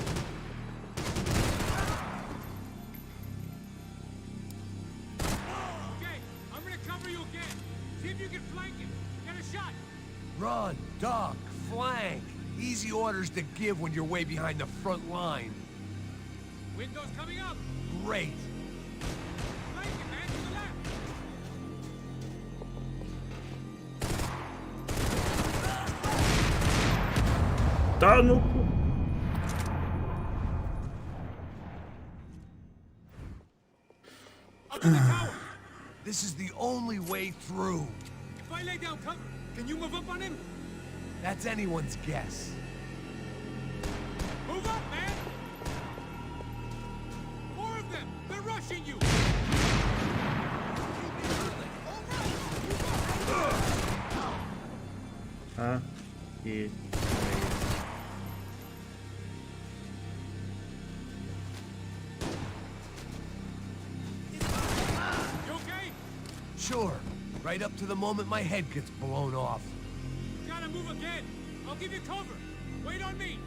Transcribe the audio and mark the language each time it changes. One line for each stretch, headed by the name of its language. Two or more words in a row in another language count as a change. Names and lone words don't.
English: Okay, I'm gonna cover you again. See if you can flank him. Get a shot. Run, duck, flank. Easy orders to give when you're way behind the front line. Window's coming up. Great. Flank him, man, to the left.
Russian: Да ну.
English: Up in the tower. This is the only way through. If I lay down cover, can you move up on him? That's anyone's guess. Move up, man. More of them. They're rushing you. А? И... You okay? Sure. Right up to the moment my head gets blown off. You gotta move again. I'll give you cover. Wait on me.